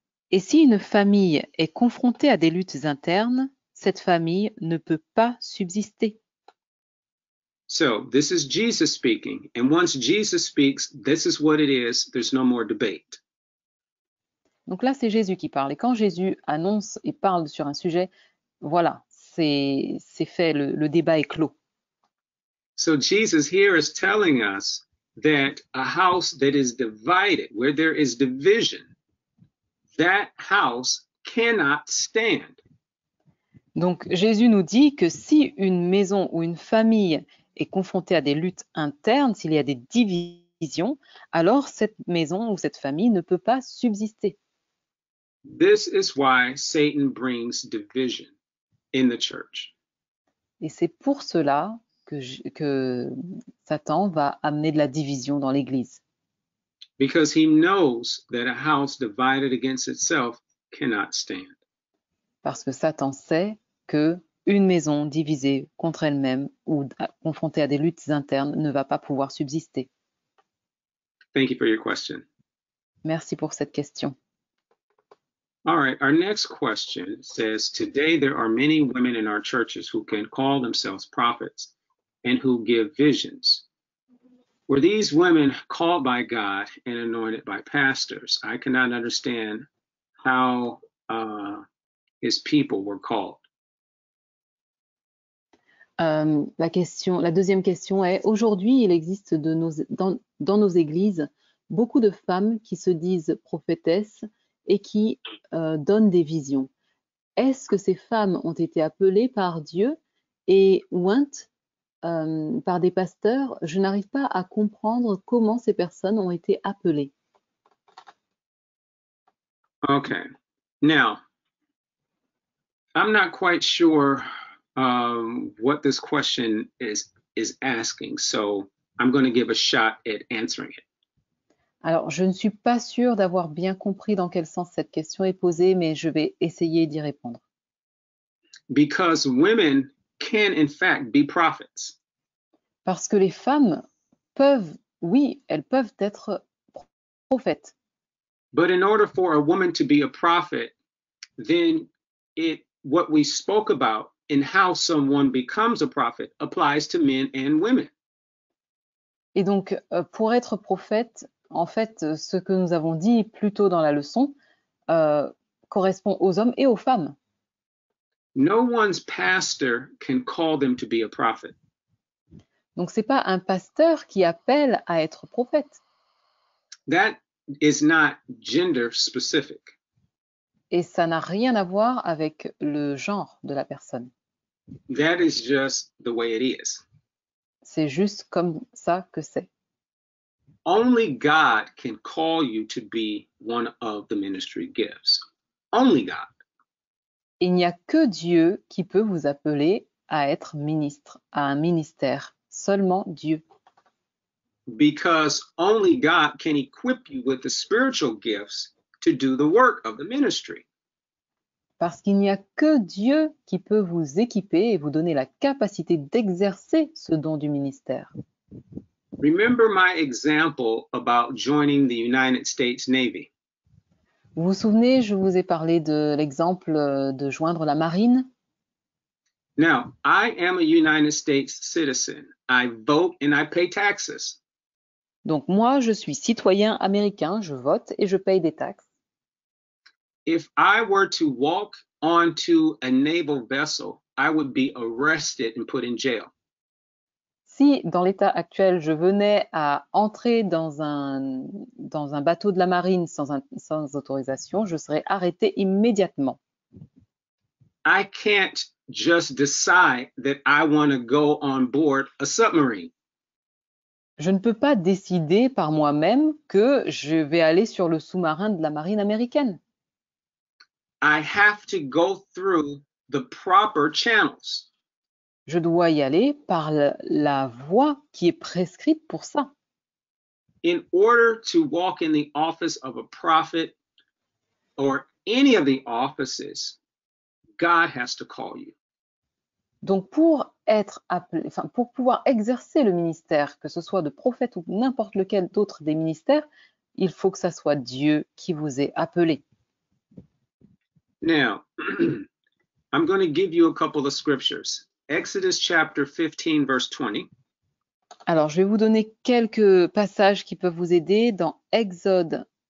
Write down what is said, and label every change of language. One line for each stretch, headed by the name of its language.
French: Et si une famille est confrontée à des luttes internes, cette famille ne peut pas subsister.
English: So this is Jesus speaking. And once Jesus speaks, this is what it is. There's no more debate.
French: Donc là, c'est Jésus qui parle. Et quand Jésus annonce et parle sur un sujet, voilà, c'est fait, le débat est clos.
English: So Jesus here is telling us that a house that is divided, where there is division, that house cannot stand.
French: Donc Jésus nous dit que si une maison ou une famille est confrontée à des luttes internes, s'il y a des divisions, alors cette maison ou cette famille ne peut pas subsister.
English: This is why Satan brings division in the church.
French: Et c'est pour cela que Satan va amener de la division dans l'Église.
English: Because he knows that a house divided against itself cannot stand.
French: Parce que Satan sait que une maison divisée contre elle-même ou confrontée à des luttes internes ne va pas pouvoir subsister.
English: Thank you for your question.
French: Merci pour cette question.
English: All right, our next question says, today there are many women in our churches who can call themselves prophets and who give visions. Were these women called by God and anointed by pastors? I cannot understand how his people were called.
French: La deuxième question est, aujourd'hui, il existe dans nos églises beaucoup de femmes qui se disent prophétesses et qui donnent des visions. Est-ce que ces femmes ont été appelées par Dieu et ointes par des pasteurs? Je n'arrive pas à comprendre comment ces personnes ont été appelées.
English: Okay, now, I'm not quite sure what this question is asking, so I'm going to give a shot at answering it.
French: Alors, je ne suis pas sûre d'avoir bien compris dans quel sens cette question est posée, mais je vais essayer d'y répondre.
English: Because women can in fact be prophets.
French: Parce que les femmes peuvent, oui, elles peuvent être prophètes.
English: But in order for a woman to be a prophet, then what we spoke about in how someone becomes a prophet applies to men and women.
French: Et donc, pour être prophète, en fait, ce que nous avons dit plus tôt dans la leçon correspond aux hommes et aux femmes.
English: No one's pastor can call them to be a prophet.
French: Donc, c'est pas un pasteur qui appelle à être prophète.
English: That is not gender specific.
French: Et ça n'a rien à voir avec le genre de la personne.
English: That is just the way it is.
French: C'est juste comme ça que c'est.
English: Only God can call you to be one of the ministry gifts. Only God.
French: Il n'y a que Dieu qui peut vous appeler à être ministre, à un ministère. Seulement Dieu.
English: Because only God can equip you with the spiritual gifts to do the work of the ministry.
French: Parce qu'il n'y a que Dieu qui peut vous équiper et vous donner la capacité d'exercer ce don du ministère.
English: Remember my example about joining the United States Navy.
French: Vous vous souvenez, je vous ai parlé de l'exemple de joindre la marine.
English: Now, I am a United States citizen. I vote and I pay taxes.
French: Donc moi, je suis citoyen américain, je vote et je paye des taxes.
English: If I were to walk onto a naval vessel, I would be arrested and put in jail.
French: Si, dans l'état actuel, je venais à entrer dans un bateau de la marine sans autorisation, je serais arrêté immédiatement.
English: I can't just decide that I want to go on board a submarine.
French: Je ne peux pas décider par moi-même que je vais aller sur le sous-marin de la marine américaine.
English: I have to go through the proper channels.
French: Je dois y aller par la voie qui est prescrite pour ça.
English: In order to walk in the office of a prophet or any of the offices, God has to call you.
French: Donc pour être appelé, enfin pour pouvoir exercer le ministère, que ce soit de prophète ou n'importe lequel d'autre des ministères, il faut que ça soit Dieu qui vous ait appelé.
English: Now, I'm going to give you a couple of scriptures. Exodus chapter 15, verse 20.
French: Alors, je vais vous donner quelques passages qui peuvent vous aider dans Exodus,